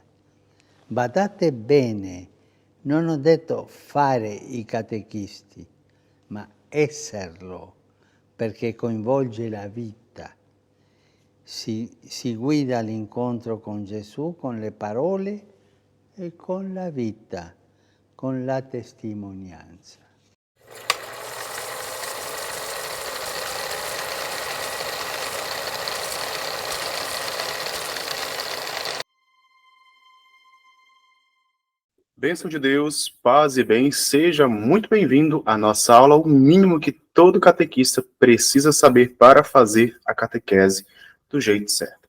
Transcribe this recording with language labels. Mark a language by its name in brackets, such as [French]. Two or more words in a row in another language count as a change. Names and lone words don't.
[Italian] Badate bene, non ho detto fare i catechisti, ma esserlo, perché coinvolge la vita. Si guida all'incontro con Gesù con le parole e con la vita, con la testimonianza. [Portuguese] Bênção de Deus, paz e bem, seja muito bem-vindo à nossa aula, o mínimo que todo catequista precisa saber para fazer a catequese do jeito certo.